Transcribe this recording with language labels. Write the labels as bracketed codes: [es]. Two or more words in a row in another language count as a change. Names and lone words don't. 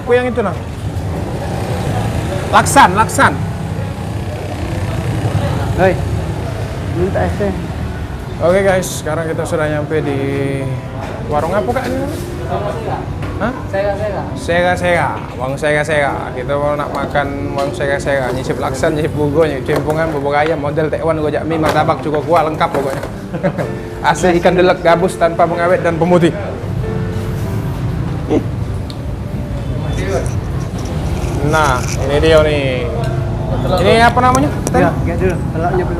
[id] Aku yang itu nah. Laksan. Hei, minta es teh. Oke guys, sekarang kita sudah nyampe di warung apa kak ini? Hah? Sega. Warung Sega. Kita mau nak makan warung Sega. Nyicip laksan, nyicip bugo, nyicip cempungan, bubur ayam, model Taiwan, gojak mie, martabak, cukup kuah, lengkap pokoknya. Asli ikan delek gabus tanpa pengawet dan pemutih. Nah, ini dia nih. Ini apa namanya? Ya, lihat dulu, telurnya dulu.